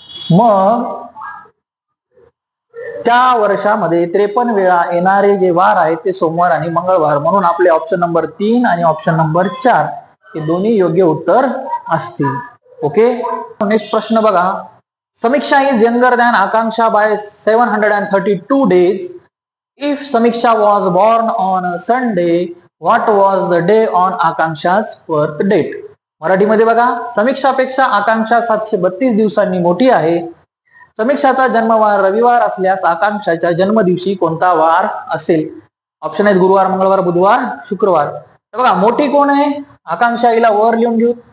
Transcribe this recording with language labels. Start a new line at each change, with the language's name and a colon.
Marathi: मग त्या वर्षामध्ये 53 वेळा येणारे जे वार आहेत ते सोमवार आणि मंगळवार, म्हणून आपले ऑप्शन नंबर 3 आणि ऑप्शन नंबर 4 हे दोन्ही योग्य उत्तर असतील.
English: okay, next
Marathi: प्रश्न बघा.
English: Samiksha is younger than Akanksha by 732 days. If Samiksha was born on a Sunday, what was the day on Akanksha's birth date?
Marathi: मराठीमध्ये बघा, समीक्षापेक्षा आकांक्षा 732 दिवसांनी मोठी आहे. समीक्षाचा जन्मवार रविवार असल्यास आकांक्षाच्या जन्मदिवशी कोणता वार असेल? ऑप्शन आहेत गुरुवार, मंगळवार, बुधवार, शुक्रवार. तर बघा, मोठी कोण आहे, आकांक्षा, हिला वर लिहून घेऊ.